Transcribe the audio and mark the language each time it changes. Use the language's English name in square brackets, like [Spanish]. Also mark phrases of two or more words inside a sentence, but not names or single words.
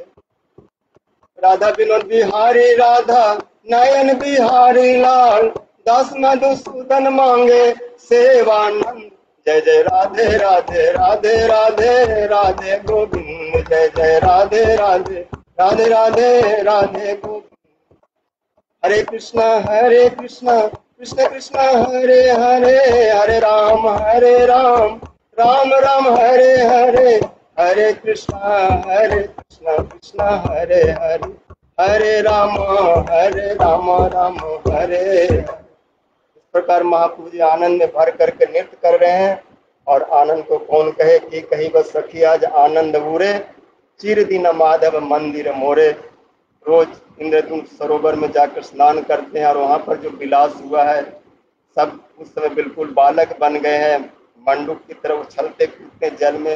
[Hindi] राधा विनोद बिहारी राधा नयन बिहारी लाल, दास मधुसूदन मांगे सेवानंद। जय जय राधे राधे राधे राधे राधे गोविंद, गोविंद जय जय राधे राधे राधे राधे राधे गोविंद। हरे कृष्णा कृष्ण कृष्ण हरे हरे, हरे राम राम राम हरे हरे, हरे कृष्णा कृष्ण हरे हरे, हरे राम राम हरे हरे। इस प्रकार महाप्रभु जी आनंद में भर करके नृत्य कर रहे हैं। और आनंद को कौन कहे कि कहीं बस सखी आज आनंद उरे, चिर दिन माधव मंदिर मोरे। रोज इंद्रधुन सरोवर में जाकर स्नान करते हैं और वहां पर जो विलास हुआ है, सब उस समय बिल्कुल बालक बन गए हैं, मंडूक की तरह उछलते कूदते जल में।